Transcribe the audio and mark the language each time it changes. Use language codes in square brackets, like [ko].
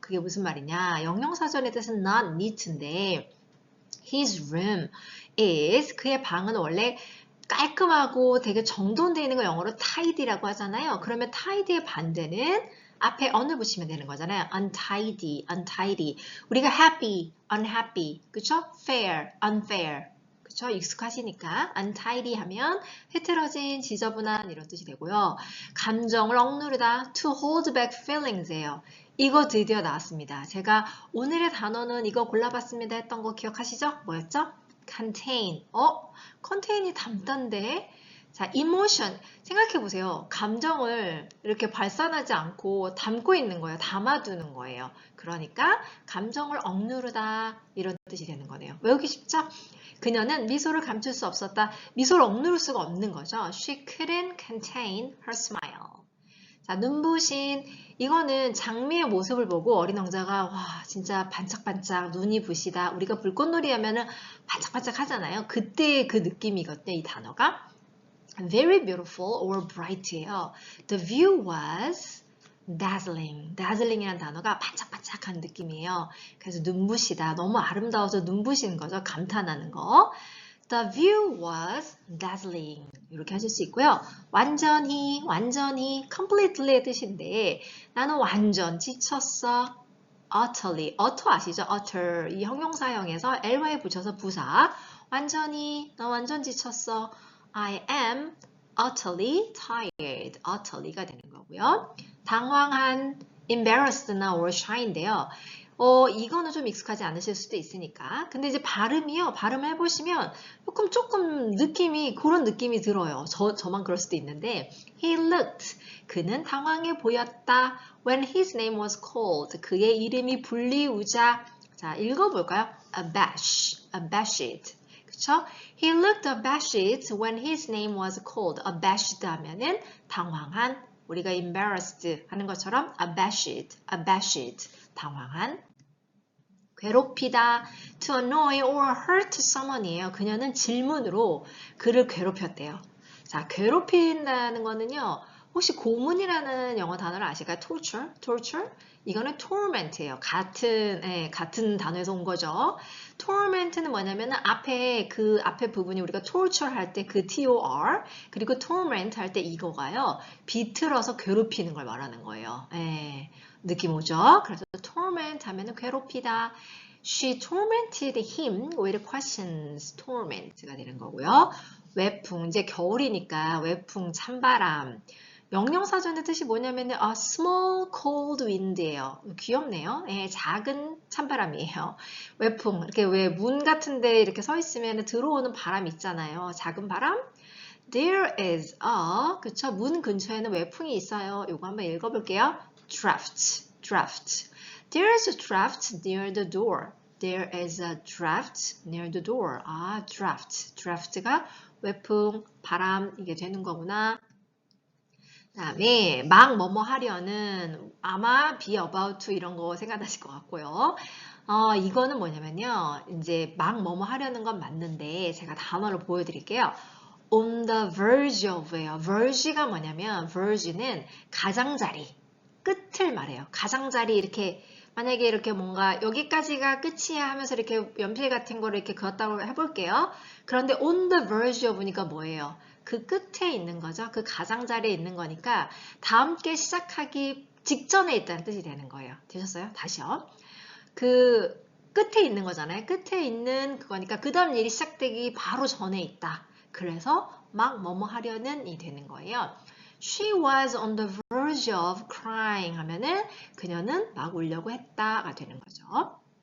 [ko] 그게 무슨 말이냐? 영영사전의 뜻은 [en] not neat [ko] 인데 [en] his room is [ko] 그의 방은 원래 깔끔하고 되게 정돈되어 있는 거 영어로 tidy라고 하잖아요. 그러면 tidy의 반대는 앞에 on을 붙이면 되는 거잖아요. [en] untidy. 우리가 happy, unhappy, 그쵸? fair, unfair. 그쵸? [ko] 익숙하시니까 untidy 하면 흐트러진, 지저분한 이런 뜻이 되고요. 감정을 억누르다, [en] to hold back feelings [ko] 예요. 이거 드디어 나왔습니다. 제가 오늘의 단어는 이거 골라봤습니다 했던 거 기억하시죠? 뭐였죠? contain. contain이 담단데. 자, emotion. 생각해보세요. 감정을 이렇게 발산하지 않고 담고 있는 거예요. 담아두는 거예요. 그러니까 감정을 억누르다 이런 뜻이 되는 거네요. 외우기 쉽죠? 그녀는 미소를 감출 수 없었다. 미소를 억누를 수가 없는 거죠. [en] She couldn't contain her smile. [ko] 자, 눈부신. 이거는 장미의 모습을 보고 어린 왕자가 와 진짜 반짝반짝 눈이 부시다. 우리가 불꽃놀이 하면은 반짝반짝 하잖아요. 그때 그 느낌이거든요. 이 단어가. [en] Very beautiful or bright [ko] 예요. [en] The view was dazzling. [ko] dazzling이라는 단어가 반짝반짝한 느낌이에요. 그래서 눈부시다. 너무 아름다워서 눈부신 거죠. 감탄하는 거. [en] The view was dazzling. [ko] 이렇게 하실 수 있고요. 완전히, completely의 뜻인데 나는 완전 지쳤어. [en] utterly, utter 아시죠? utter. [ko] 이 형용사형에서 ly에 붙여서 부사. 완전히, 나 완전 지쳤어. [en] I am utterly tired. [ko] utterly가 되는 거고요. 당황한, embarrassed나 or shy인데요. 이거는 좀 익숙하지 않으실 수도 있으니까. 근데 이제 발음이요. 발음 해보시면 조금 느낌이, 그런 느낌이 들어요. 저만 그럴 수도 있는데. [en] He looked. [ko] 그는 당황해 보였다. [en] When his name was called. [ko] 그의 이름이 불리우자. 자, 읽어볼까요? abashed. 그쵸? [en] He looked abashed when his name was called. [ko] abashed 하면은 당황한. 우리가 embarrassed 하는 것처럼 abashed. 당황한. 괴롭히다, [en] to annoy or hurt someone [ko] 이에요. 그녀는 질문으로 그를 괴롭혔대요. 자, 괴롭힌다는 거는요. 혹시 고문이라는 영어 단어를 아실까요? torture? 이거는 torment예요. 같은 단어에서 온 거죠. torment는 뭐냐면은 그 앞에 부분이 우리가 torture 할 때 그 tor, 그리고 torment 할 때 이거가요. 비틀어서 괴롭히는 걸 말하는 거예요. 느낌 오죠? 그래서 torment 하면은 괴롭히다. [en] She tormented him with questions. [ko] torment가 되는 거고요. 외풍, 이제 겨울이니까 외풍, 찬바람. 명령사전의 뜻이 뭐냐면은 [en] small cold wind [ko] 예요. 귀엽네요. 작은 찬바람이에요. 외풍, 이렇게 왜 문 같은데 이렇게 서 있으면 들어오는 바람 있잖아요. 작은 바람. [en] There is [ko] 그쵸? 문 근처에는 외풍이 있어요. 이거 한번 읽어볼게요. draft. [en] There is a draft near the door. There is a draft near the door. [ko] draft가 외풍, 바람 이게 되는 거구나. 그다음에 막 뭐뭐 하려는 아마 be about to 이런 거 생각나실 것 같고요. 이거는 뭐냐면요. 이제 막 뭐뭐 하려는 건 맞는데 제가 단어를 보여드릴게요. [en] On the verge of예요. [ko] verge가 뭐냐면 verge는 가장자리, 끝을 말해요. 가장자리 이렇게 만약에 이렇게 뭔가 여기까지가 끝이야 하면서 이렇게 연필 같은 거를 이렇게 그었다고 해볼게요. 그런데 on the verge of니까 뭐예요? 그 끝에 있는 거죠. 그 가장자리에 있는 거니까 다음 게 시작하기 직전에 있다는 뜻이 되는 거예요. 되셨어요? 다시요. 그 끝에 있는 거잖아요. 끝에 있는 그거니까 그 다음 일이 시작되기 바로 전에 있다. 그래서 막 뭐뭐 하려는 이 되는 거예요. [en] She was on the verge of crying [ko] 하면은 그녀는 막 울려고 했다가 되는 거죠.